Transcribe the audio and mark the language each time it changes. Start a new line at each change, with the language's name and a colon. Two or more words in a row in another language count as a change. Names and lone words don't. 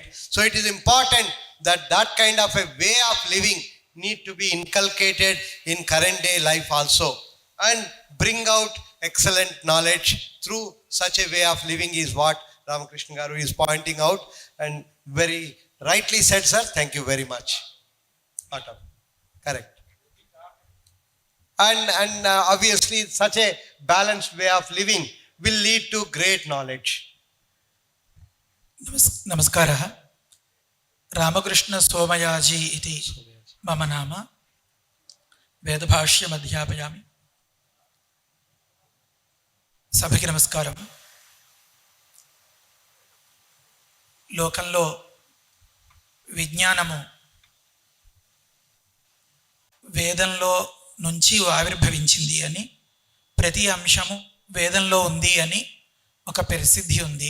English: So it is important that that kind of a way of living need to be inculcated in current day life also, and bring out excellent knowledge through such a way of living is what Ramakrishna Garu is pointing out, and very rightly said, sir. Thank you very much. Correct. And obviously such a balanced way of living will lead to great knowledge.
Sanskrit: नमस्कारः. रामकृष्ण सोमयाजी इति मम नाम. वेदभाष्यम् अध्यापयामि.
Telugu: సభకి నమస్కారం. లోకంలో విజ్ఞానము వేదంలో నుంచి ఆవిర్భవించింది అని, ప్రతి అంశము వేదంలో ఉంది అని ఒక ప్రసిద్ధి ఉంది.